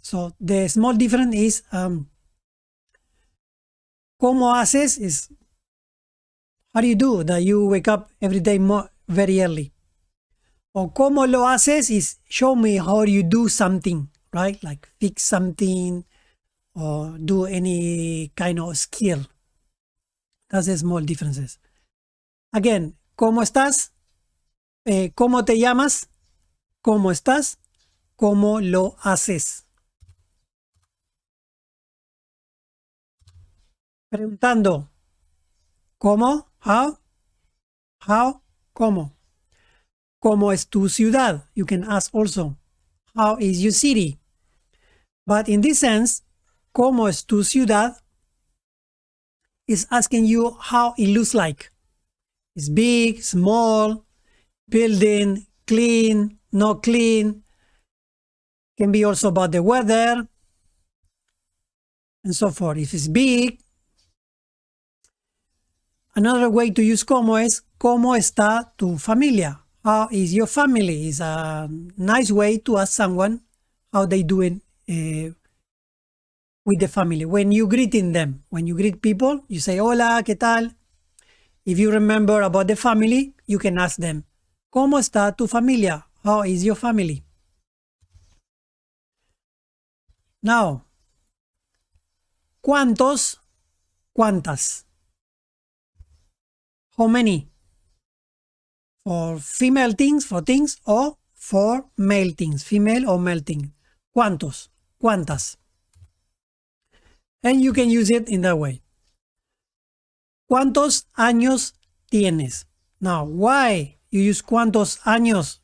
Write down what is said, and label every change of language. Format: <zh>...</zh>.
<en>So the small difference is</en> <es>¿cómo haces?</es> <en>Is how do you do that you wake up every day very early? Or</en> <es>¿cómo lo haces?</es> <en>Is show me how you do something, right? Like fix something or do any kind of skill. That's the small differences.</en> <es>Again, ¿cómo estás? ¿Cómo te llamas? ¿Cómo estás? ¿Cómo lo haces? Preguntando. ¿Cómo?</es> <en>How? How?</en> <es>¿Cómo? ¿Cómo es tu ciudad?</es> <en>You can ask also. How is your city? But in this sense,</en> <es>¿cómo es tu ciudad?</es> <en>Is asking you how it looks like. It's big, small, building, clean, not clean. Can be also about the weather and so forth. If it's big. Another way to use cómo es,</en> <es>¿cómo está tu familia?</es> <en>How is your family? Is a nice way to ask someone how they doing with the family. When you greeting them, when you greet people, you say,</en> <es>hola, ¿qué tal?</es> <en>If you remember about the family, you can ask them,</en> <es>¿cómo está tu familia?</es> <en>How is your family?</en> <es>Now, ¿cuántos? ¿Cuántas?</es> <en>How many? For female things, for things, or for male things, female or male things.</en> <es>¿Cuántos? ¿Cuántas?</es> <en>And you can use it in that way.</en> <es>¿Cuántos años tienes?</es> <en>Now, why you use</en> <es>cuántos años?</es>